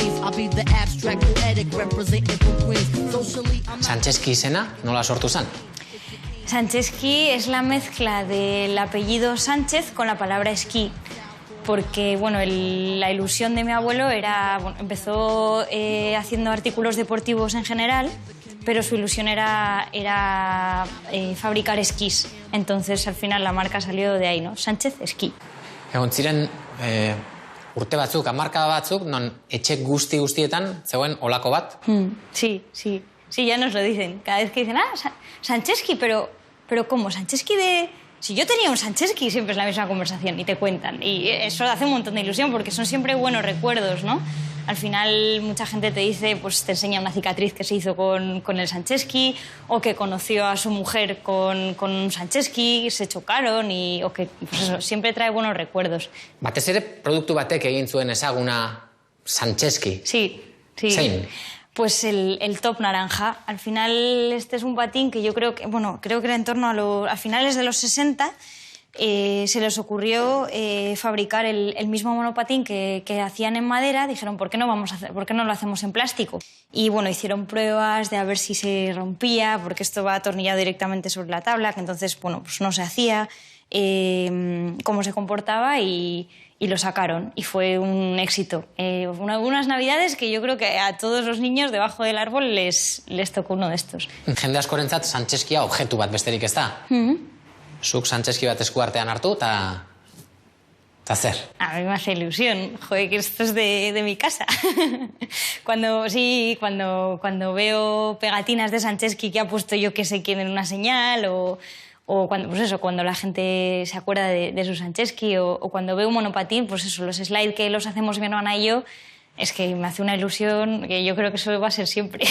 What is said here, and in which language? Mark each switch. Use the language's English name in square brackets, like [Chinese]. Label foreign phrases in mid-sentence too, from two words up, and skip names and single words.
[Basque] Sancheski izena nola sortu zen? [Spanish] Sancheski es la mezcla del apellido Sánchez con la palabra esquí, porque bueno, la ilusión de mi abuelo era, bueno, empezó haciendo artículos deportivos en general, pero su ilusión era fabricar esquís. Entonces, al final, la marca salió de ahí, ¿no? Sánchez Esquí. [Basque] Egon ziren urte batzuk, hamarkada batzuk, non etxe guztietan zegoen olako bat? [Spanish] Sí, ya nos lo dicen. Cada vez que dicen, Sancheski, pero ¿cómo? ¿Sancheski de...? Si yo tenía un Sancheski, siempre es la misma conversación y te cuentan. Y eso hace un montón de ilusión porque son siempre buenos recuerdos, ¿no? Al final mucha gente te dice, pues te enseña una cicatriz que se hizo con el Sancheski, o que conoció a su mujer con un Sancheski, se chocaron, o que pues eso, siempre trae buenos recuerdos. [Basque] Batez ere produktu batek egin zuen ezaguna Sancheski. [Spanish] Sí. [Basque] Zein? [Spanish] Pues el top naranja. Al final este es un patín que yo creo que era en torno a finales de los 60, se les ocurrió fabricar el mismo monopatín que hacían en madera. Dijeron, ¿por qué no lo hacemos en plástico? Y bueno, hicieron pruebas de a ver si se rompía, porque esto va atornillado directamente sobre la tabla, que entonces, bueno, pues no se hacía, cómo se comportaba y lo sacaron. Y fue un éxito. Unas navidades que yo creo que a todos los niños debajo del árbol les tocó uno de estos. [Basque] Jende askorentzat Sancheskia objektu bat besterik ez da. Zuk Sancheski bat esku artean hartu, eta zer? [Spanish] A mí me hace ilusión. Joder, que esto es de mi casa. Cuando veo pegatinas de Sancheski que ha puesto yo que sé quién en una señal, o cuando la gente se acuerda de su Sancheski, o cuando veo un monopatín, pues eso, los slides que los hacemos mi hermana y yo, es que me hace una ilusión que yo creo que eso va a ser siempre.